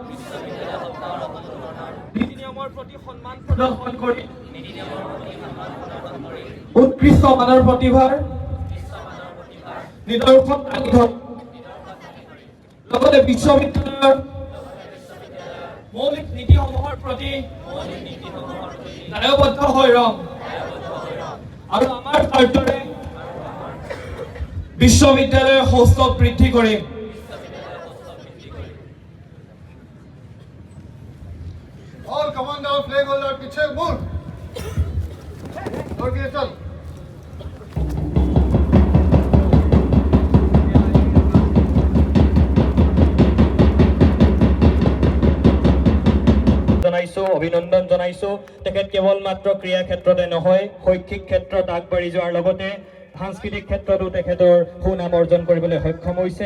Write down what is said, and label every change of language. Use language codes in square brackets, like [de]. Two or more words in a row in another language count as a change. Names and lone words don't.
[as] নীতি নিয়মৰ প্ৰতি সন্মান প্ৰদৰ্শন কৰি উৎকৃষ্ট মানৰ প্ৰতিভাৰ নিদৰ্শন দাঙি ধৰি লগতে বিশ্ববিদ্যালয়ৰ মৌলিক নীতিসমূহৰ প্ৰতি দায়বদ্ধ হৈ ৰম আৰু আমাৰ স্বাৰ্থৰে বিশ্ববিদ্যালয়ৰ সৌষ্ঠৱ বৃদ্ধি কৰিম। [en] All commander, flag holder, [hi] पीछे move. दौड़ के चल। [as] অভিনন্দন জনাইছোঁ। তেখেত কেৱল মাত্ৰ ক্ৰীড়া ক্ষেত্ৰতে নহয়, শৈক্ষিক ক্ষেত্ৰত আগবাঢ়ি যোৱাৰ লগতে সাংস্কৃতিক ক্ষেত্ৰতো তেখেতৰ সুনাম অৰ্জন কৰিবলৈ সক্ষম হৈছে।